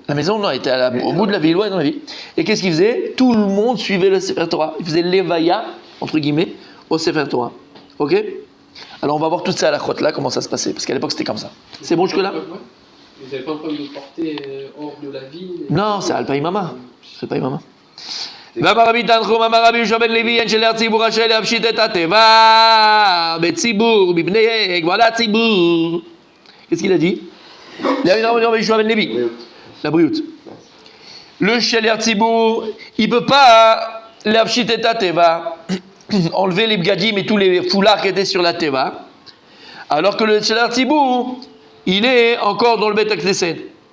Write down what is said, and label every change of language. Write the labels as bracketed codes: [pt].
[fr] La maison, non, était au bout de la ville, ouais, dans la ville. Et qu'est-ce qu'ils faisaient? Tout le monde suivait le Sefer Torah. Ils faisaient l'Evaya, entre guillemets, au Sefer Torah. Ok? Alors on va voir tout ça à la crotte là, comment ça se passait, parce qu'à l'époque c'était comme ça. C'est bon jusque-là? Vous n'avez pas un problème de porter hors de la ville? Non, c'est Alpaïmama. C'est Alpaïmama. [he] ואמר תנחום אמר רבי יהושע בן לוי אין שלח ציבור רשאי להפשיט את התיבה בציבור מפני גבל הציבור. [fr] Qu'est-ce qu'il a dit? Il a dit Rabbi Yehosha ben Levi, la brioute. Le shaliach tzibour, il ne peut pas l'afshit et ta teva, enlever les bgadim et tous les foulards qui étaient sur la teva, alors que le shaliach tzibour, il est encore dans le Bet HaKnesset.